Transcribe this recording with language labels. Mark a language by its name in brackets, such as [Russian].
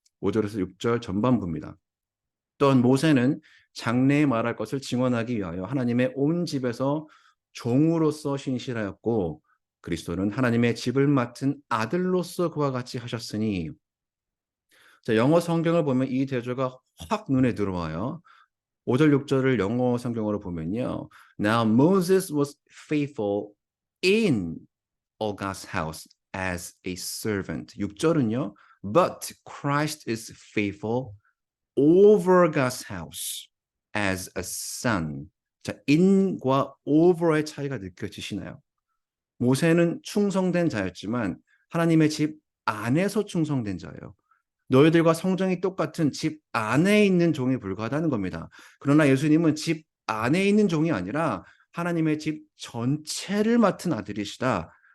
[Korean] 5절에서 6절 전반부입니다. 또한 모세는 장래에 말할 것을 증언하기 위하여 하나님의 온 집에서 종으로서 신실하였고 그리스도는 하나님의 집을 맡은 아들로서 그와 같이 하셨으니, 자, 영어 성경을 보면 이 대조가 확 눈에 들어와요. 5절, 6절을 영어 성경으로 보면요. [English] Now Moses was faithful in all God's house as a servant. [Korean] 6절은요. [English] But Christ is faithful over God's house as a son. [Korean] 자, in과 over의 차이가 느껴지시나요? 모세는 충성된 자였지만 하나님의 집 안에서 충성된 자예요. 너희들과 성정이 똑같은 집 안에 있는 종에 불과하다는 겁니다. 그러나 예수님은 집 안에 있는 종이 아니라 하나님의 집 전체를 맡은 아들이시다.